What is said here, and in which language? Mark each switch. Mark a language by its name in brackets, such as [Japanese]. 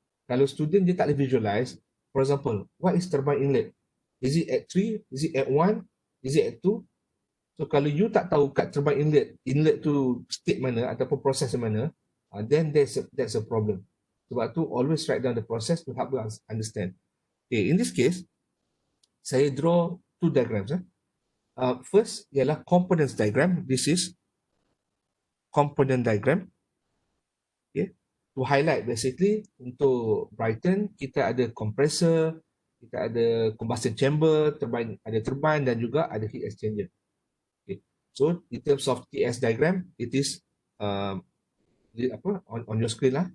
[Malay] Kalau student dia tak boleh [English] visualize, for example, what is turbine inlet? Is it at 3? Is it at 1? Is it at 2? [Malay] So kalau you tak tahu kat turbine inlet tu state mana ataupun proses mana, [English] then that's a problem. [Malay] Sebab tu [English] always write down the process to help you understand. Okay, in this case, saya draw two diagrams. First ialah components diagram. This is component diagram. [Malay] Okay, [English] to highlight basically [Malay] untuk Brighton kita ada compressor, kita ada combustion chamber, ada turbine dan juga ada heat exchanger. [English] So in terms of TS diagram, it is on your screen lah.